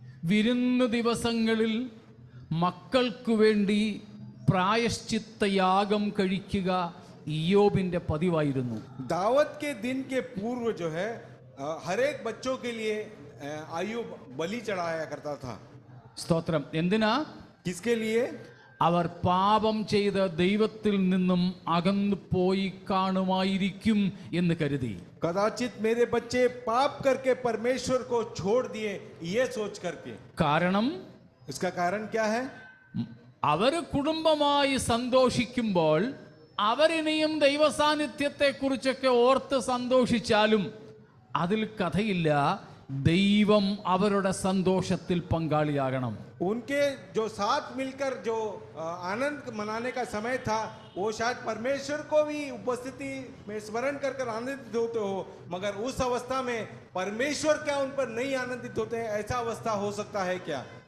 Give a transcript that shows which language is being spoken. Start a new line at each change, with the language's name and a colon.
Malayalam: വിരുന്ന് ദിവസങ്ങളിൽ മക്കൾക്കു വേണ്ടി പ്രായശ്ചിത്തയാഗം കഴിക്കുക ഇയ്യോബിന്റെ പതിവായിരുന്നു.
Hindi: दावत के दिन के पूर्व जो है हर एक बच्चों के लिए अय्यूब बलि चढ़ाया करता था.
Malayalam: സ്തോത്രം. എന്തിനാ?
Hindi: किसके लिए?
Malayalam: അവർ പാപം ചെയ്ത് ദൈവത്തിൽ നിന്നും അകന്നു പോയി കാണുമായിരിക്കും എന്ന് കരുതി.
Hindi: कदाचित मेरे बच्चे पाप करके परमेश्वर को छोड़ दिए, ये सोच करके.
Malayalam: കാരണം
Hindi: इसका कारण क्या है?
Malayalam: അവര് കുടുംബമായി സന്തോഷിക്കുമ്പോൾ അവരിനിയും ദൈവസാന്നിധ്യത്തെ കുറിച്ചൊക്കെ ഓർത്ത് സന്തോഷിച്ചാലും അതിൽ കഥയില്ല. ദൈവം അവരുടെ സന്തോഷത്തിൽ പങ്കാളിയാകണം.
Hindi: उनके जो साथ मिलकर जो आनंद मनाने का समय था, वो शायद परमेश्वर को भी उपस्थिति में स्मरण कर कर आनंदित होते हो, मगर उस अवस्था में परमेश्वर क्या उन पर नहीं आनंदित होते हैं? ऐसा अवस्था हो सकता है क्या?